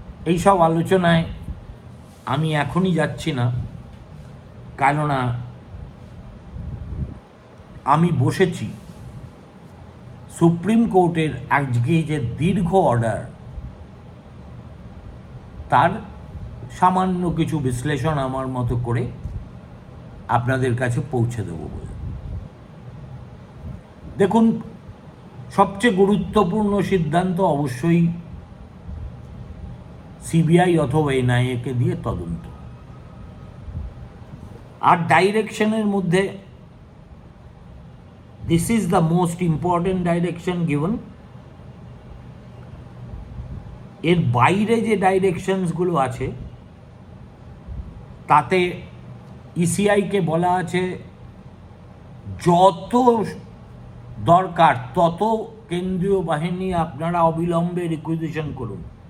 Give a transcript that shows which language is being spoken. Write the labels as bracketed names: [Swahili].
[Bangla] এই সব আলোচনায় আমি এখনই যাচ্ছি না, কেননা আমি বসেছি সুপ্রিম কোর্টের আজকে যে দীর্ঘ অর্ডার, তার সামান্য কিছু বিশ্লেষণ আমার মতো করে আপনাদের কাছে পৌঁছে দেব বলে। দেখুন, সবচেয়ে গুরুত্বপূর্ণ সিদ্ধান্ত অবশ্যই সিবিআই অথবা এনআইএকে দিয়ে তদন্ত। আর ডাইরেকশনের মধ্যে [English] this is the most important direction given. এর বাইরে যে ডাইরেকশনসগুলো আছে তাতে ইসিআইকে বলা আছে যত দরকার তত কেন্দ্রীয় বাহিনী আপনারা অবিলম্বে রিকুইজিশন করুন,